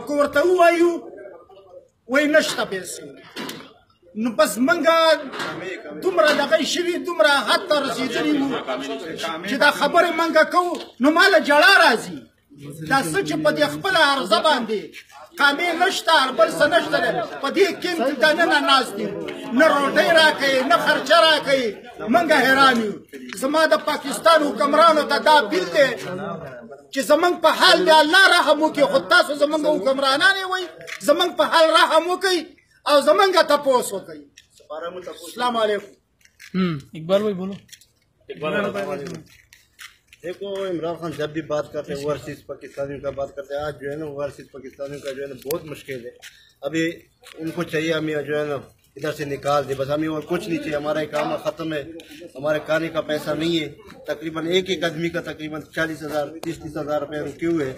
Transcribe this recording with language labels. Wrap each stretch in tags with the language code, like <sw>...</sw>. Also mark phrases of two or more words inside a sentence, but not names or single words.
<ps>که ورته ووایو وایي نشته پیسې، نو بس موږ دومره دغه شوي، دومره حد ته رسېدلي وو چې دا خبرې موږ کوو نو ما له ژړا راځي، دا څه چې په دې خپله عرضه باندې کامې نشته، بل څه نشته دی، په دې کیمپ کې دننه ناست دي، نه روټۍ راکوي نه خرچه راکوي، موږ حیران یو۔ زما د پاکستان حکمرانو ته دا بیل دی چې زموږ په حال دی الله رحم وکړي، خو تاسو زموږ حکمرانان یې وایي زموږ په حال رحم وکړئ او زموږ تپوس وکړئ۔</ps> <ar>السلام علیکم۔</ar> <ur>اقبال بھائی بولو۔ دیکھو عمران خان جب بھی بات کرتے ہیں اوورسیز پاکستانیوں کا بات کرتے ہیں، آج جو ہے نا اوورسیز پاکستانیوں کا جو ہے نا بہت مشکل ہے۔ ابھی ان کو چاہیے ہمیں جو ہے نا ادھر سے نکال دے، بس ہمیں اور کچھ نہیں چاہیے، ہمارا کام ختم ہے، ہمارے کھانے کا پیسہ نہیں ہے، تقریباً ایک آدمی کا تقریباً 40,000 30 ہزار روپے رکے ہوئے ہیں۔</ur>